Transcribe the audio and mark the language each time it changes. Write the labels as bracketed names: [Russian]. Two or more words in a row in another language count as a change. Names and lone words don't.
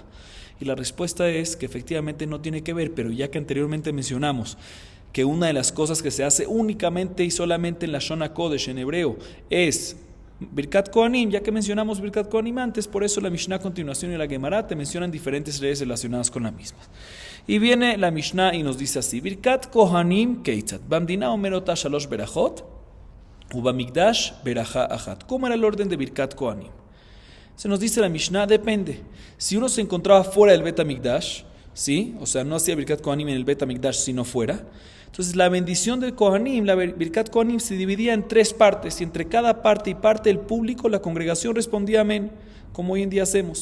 [Spanish] Y la respuesta es que efectivamente no tiene que ver, pero ya que anteriormente mencionamos que una de las cosas que se hace únicamente y solamente en la [Hebrew] לשון הקודש [Spanish] en hebreo es [Hebrew] ברכת כהנים, [Spanish] ya que mencionamos [Hebrew] ברכת כהנים [Spanish] antes, por eso la Mishnah a continuación y la Gemara te mencionan diferentes leyes relacionadas con la misma. Y viene la Mishnah y nos dice así: [Hebrew] ברכת כהנים כיצד, במדינה אומרים אותה שלוש ברכות, ובמקדש ברכה אחת. [Spanish] ¿Cómo era el orden de [Hebrew] ברכת כהנים? [Spanish] Se nos dice la Mishnah, depende. Si uno se encontraba fuera del [Hebrew] בית המקדש, [Spanish] ¿sí? O sea, no hacía [Hebrew] ברכת כהנים [Spanish] en el [Hebrew] בית המקדש [Spanish] sino fuera. Entonces la bendición del Kohanim, la [Hebrew] ברכת כהנים, [Spanish] se dividía en tres partes, y entre cada parte y parte del público, la congregación respondía amén, como hoy en día hacemos.